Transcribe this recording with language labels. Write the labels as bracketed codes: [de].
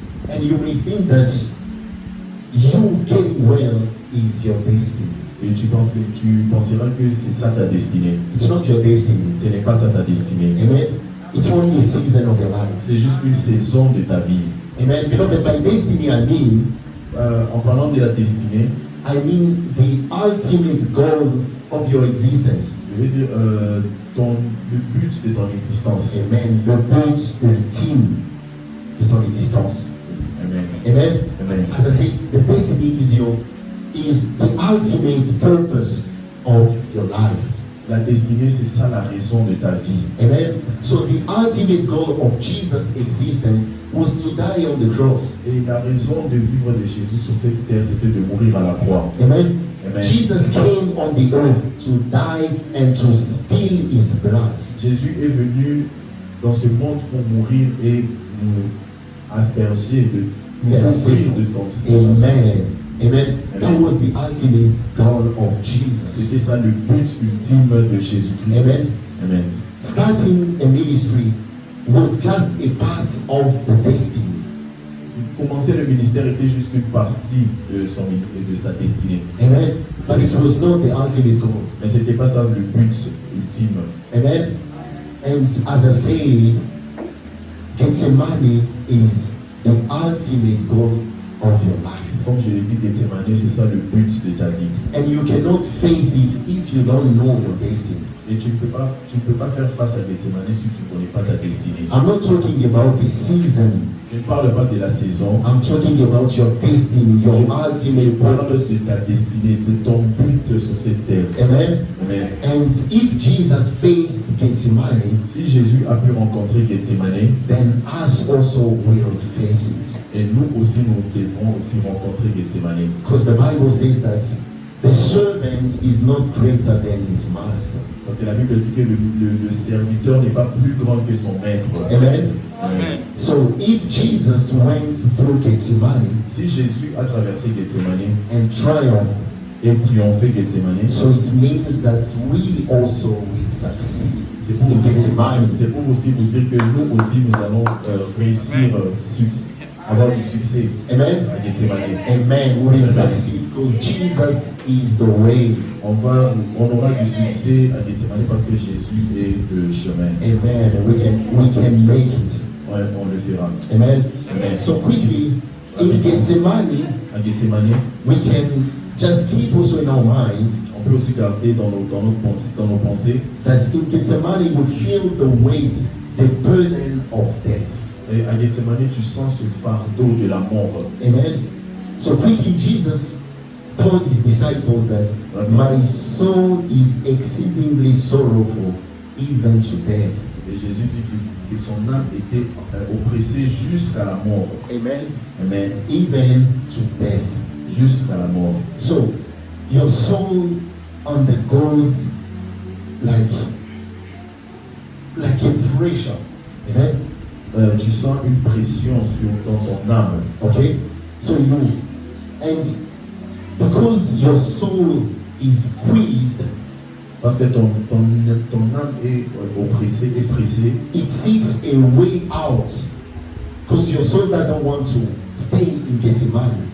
[en] And you may think that you getting well is your destiny. [fr] Et tu penseras que c'est ça ta destinée. [en] It's not your destiny. [fr] Ce n'est pas ça ta destinée. Amen. [en] It's only a season of your life. [fr] C'est juste une saison de ta vie. Amen. [en] Beloved, by destiny I mean [fr] En parlant de la destinée, [en] the ultimate goal of your existence. [fr] je veux dire le but de ton existence. Amen. Le but ultime de ton existence. Amen. Amen. Amen. [en] As I say, the destiny is the ultimate purpose of your life. [fr] La destinée, c'est ça la raison de ta vie. Amen. [en] So the ultimate goal of Jesus' existence was to die on the cross. [fr] Et la raison de vivre de Jésus sur cette terre, c'était de mourir à la croix. Amen. Amen. [en] Jesus came on the earth to die and to spill his blood. [fr] Jésus est venu dans ce monde pour mourir et nous asperger de ton sang. [en] Amen. Amen. That Amen. was the ultimate goal of Jesus. [fr] C'était ça le but ultime de Jésus-Christ. Amen. Amen. [en] Starting a ministry was just a part of the destiny. [fr] Commencer le ministère était juste une partie de sa destinée. Amen. [en] But it was not the ultimate goal. [fr] Mais c'était pas ça le but ultime. [en] Amen. And as I said, Gethsemane is the ultimate goal of your life. [fr] Comme je l'ai dit, Gethsemane, c'est ça le but de ta vie. [en] And you cannot face it if you don't know your destiny. [fr] Et tu ne peux pas faire face à Gethsemane si tu ne connais pas ta destinée. [en] I'm not talking about the season. [fr] Je ne parle pas de la saison. [en] I'm talking about your destiny, your [fr] Je [en] ultimate [fr] parle [en] purpose. [fr] de ta destinée, de ton but sur cette terre. Amen. Amen. [en] And if Jesus faced Gethsemane, [fr] Si Jésus a pu rencontrer Gethsemane, [en] then us also will face it. [fr] et nous aussi, nous devrons aussi rencontrer Gethsemane. [en] Because the Bible says that the servant is not greater than his master. [fr] Parce que la Bible dit que le serviteur n'est pas plus grand que son maître. Amen. Amen. [en] So if Jesus went through Gethsemane [fr] Si Jésus a traversé Gethsemane [en] and triumphed, [fr] et triomphé Gethsemane, [en] so it means that we also will succeed [fr] c'est pour, [en] in Gethsemane. [fr] aussi vous dire que nous aussi nous allons réussir, avoir du succès Amen. à Gethsemane. Amen. [en] We will succeed because Jesus is the way. [fr] On aura du succès à Gethsemane parce que Jésus est le chemin. [en] Amen. We can make it. [fr] Ouais, on le fera. Amen. Amen. [en] So quickly, in Gethsemane, [fr] À Gethsemane, [en] we can just keep also in our mind [fr] on peut aussi garder dans nos pensées [en] that in Gethsemane we feel the weight, the burden of death. [fr] et à Gethsemane, tu sens ce fardeau de la mort. Amen. [en] So quickly, Jesus told his disciples that my soul is exceedingly sorrowful, even to death. [fr] Et Jésus dit que son âme était oppressée jusqu'à la mort. Amen. Amen. [en] Even to death. [fr] Jusqu'à la mort. [en] So your soul undergoes like a pressure. Amen. [fr] Tu sens une pression dans ton âme. [en] Okay. So and because your soul is squeezed, [fr] Parce que ton âme est oppressée, est pressée. [en] it seeks a way out. Because your soul doesn't want to stay in Gethsemane.